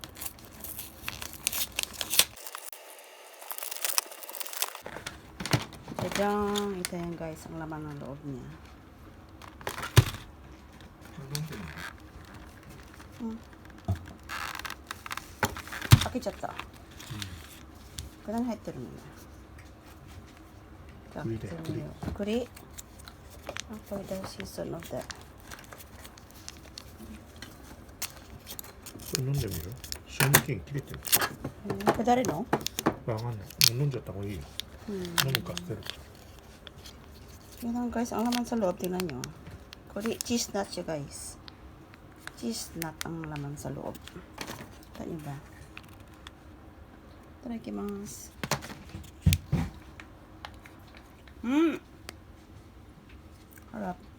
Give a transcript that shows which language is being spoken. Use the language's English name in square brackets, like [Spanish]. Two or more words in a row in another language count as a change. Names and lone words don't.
[Filipino] Tadang! Ito yan guys, ang laman ng loob niya. Pakichata. [Japanese] Kanang haiteるのね。栗。これでシーズンので。それ飲んでみる？賞味期限切れてる。これ誰の？わかんない。もう飲んじゃった方がいいよ。飲むか捨てるか。 [Filipino] Yan lang guys, ang laman sa loob, tingnan nyo. Kuri, [English] cheese nut [Filipino] siya guys. [English] Cheese nut [Filipino] ang laman sa loob. Kita nyo ba? Itadakimasu. Harap.